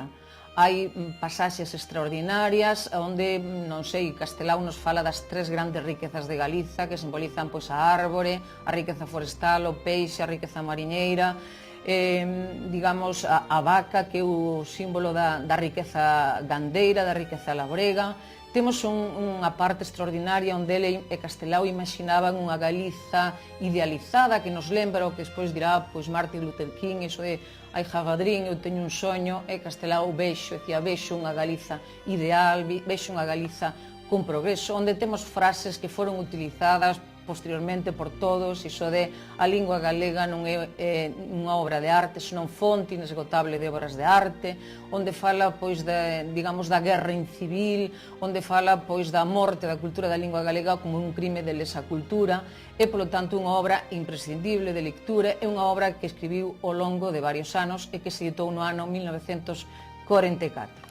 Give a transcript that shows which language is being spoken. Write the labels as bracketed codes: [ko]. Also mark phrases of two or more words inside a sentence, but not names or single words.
[gl] Hai pasaxes extraordinarias onde, non sei, Castelao nos fala das tres grandes riquezas de Galiza, que simbolizan a árbore, a riqueza forestal, o peixe, a riqueza mariñeira, digamos, a vaca, que é o símbolo da riqueza gandeira, da riqueza labrega. Temos unha parte extraordinaria onde ele e Castelao imaginaban unha Galiza idealizada, que nos lembra o que despois dirá Martin Luther King, iso de [en] I have a dream, [gl] eu teño un soño, e Castelao vexo unha Galiza ideal, vexo unha Galiza con progreso, onde temos frases que foron utilizadas posteriormente por todos, iso de a lingua galega non é unha obra de arte, senón fonte inesgotable de obras de arte, onde fala, pois, digamos, da guerra incivil, onde fala, pois, da morte da cultura da lingua galega como un crime de lesa cultura, e, polo tanto, unha obra imprescindible de lectura, é unha obra que escribiu ao longo de varios anos e que se editou no ano 1944.